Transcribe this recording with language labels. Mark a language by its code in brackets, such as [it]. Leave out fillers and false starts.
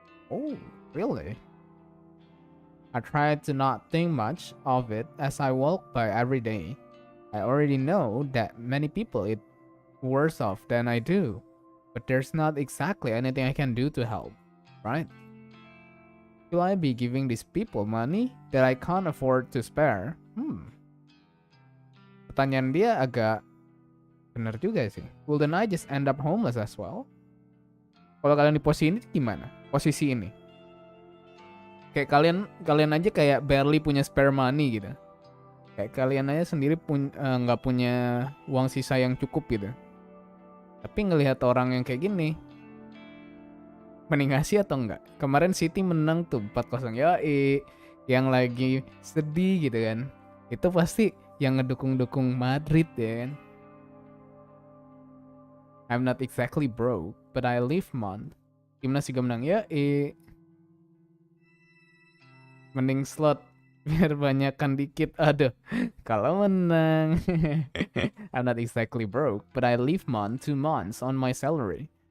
[en] Oh, really? I try to not think much of it as I walk by every day. I already know that many people it worse off than I do, but there's not exactly anything I can do to help, right? Will I be giving these people money that I can't afford to spare? [id] Pertanyaan dia agak bener juga sih. [en] Will then I just end up homeless as well? [id] Kalau kalian di posisi ini gimana? Posisi ini. Kayak kalian aja kayak [en] barely [id] punya [en] spare money [id] gitu. Kayak kalian aja sendiri nggak punya uang sisa yang cukup gitu. Tapi ngelihat orang yang kayak gini, mending ngasih atau enggak? Kemarin City menang tuh 4-0 ya, yang lagi sedih gitu kan. Itu pasti yang ngedukung-dukung Madrid ya kan. [en] I'm not exactly broke, but I live month. [id] Timnas juga menang ya, mending slot biar banyakkan dikit. Aduh, kalau menang. [en] I'm not exactly broke, but I live month 2 months on my salary.